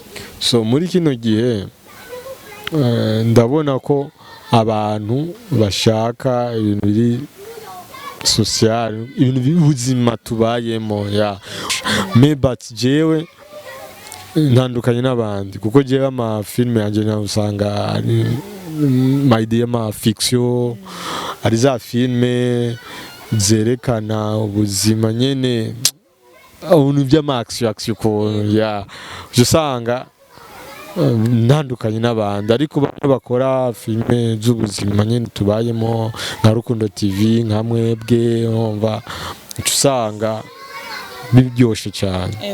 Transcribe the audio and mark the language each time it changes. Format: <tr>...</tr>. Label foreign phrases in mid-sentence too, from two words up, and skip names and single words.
<rn>so muri kino gihe ndabona ko abantu bashaka ibintu biri social ibintu b'ubuzima tubayemo but jewe ntandukanye n'abandi kuko jewe ama filme yanje na usanga ari</rn> <en>my idea</en> <rn>ma fiction ari za filme zerekana ubuzima nyene ubuntu by'ama action ko usanga ntandukanye n'abandi ariko bakora filme z'ubuzima nyene tubayemo nka Rukundo TV nka mwebwe umva usanga biryoshe cyane</rn>